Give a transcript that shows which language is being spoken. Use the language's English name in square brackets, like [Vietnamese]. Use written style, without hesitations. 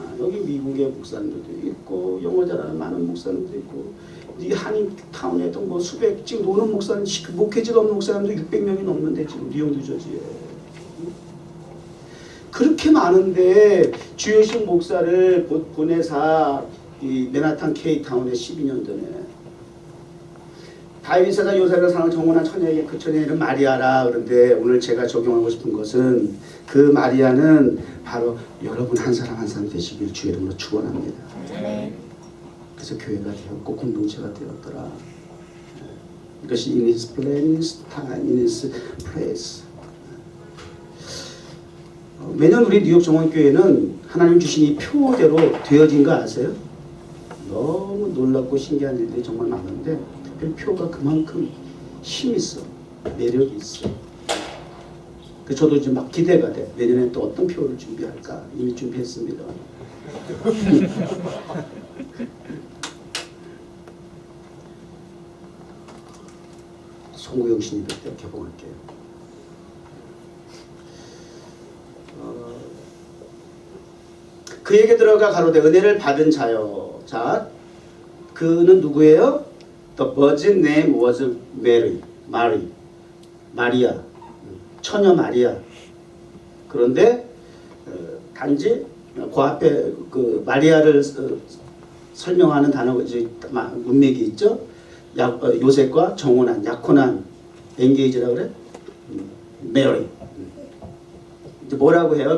[Korean] 여기 미국의 목사님들도 있고 영어 잘하는 많은 목사님도 있고 이 한인타운에도 뭐 수백 지금 노는 목사님 목회지가 없는 목사님도 600명이 넘는데 지금 뉴욕 뉴저지에 그렇게 많은데 주효식 목사를 보내사 이 맨하탄 K타운에 12년 전에 다윗에서 요셉을 사는 정원한 처녀에게 그 처녀 이름 마리아라. 그런데 오늘 제가 적용하고 싶은 것은 그 마리아는 바로 여러분 한 사람 한 사람 되시길 주의 이름으로 축원합니다. 그래서 교회가 되었고 공동체가 되었더라. 이것이 [English] in his plan, in his time, in his place. [Korean] 매년 우리 뉴욕 정원교회는 하나님 주신 이 표대로 되어진 거 아세요? 너무 놀랍고 신기한 일들이 정말 많은데 특별히 표가 그만큼 힘이 있어. 매력이 있어. 저도 이제 막 기대가 돼. 내년에 또 어떤 표를 준비할까? 이미 준비했습니다. 송구영 신입 때 개봉할게요. 그에게 들어가 가로되 은혜를 받은 자여. 자, 그는 누구예요? [English] The virgin name was Mary. [Korean] 마리아. 처녀 마리아. 그런데 단지 그 앞에 그 마리아를 설명하는 단어가 이제 문맥이 있죠. 요셉과 정혼한, 약혼한, 엔게이지라고 그래? 메리. 이제 뭐라고 해요?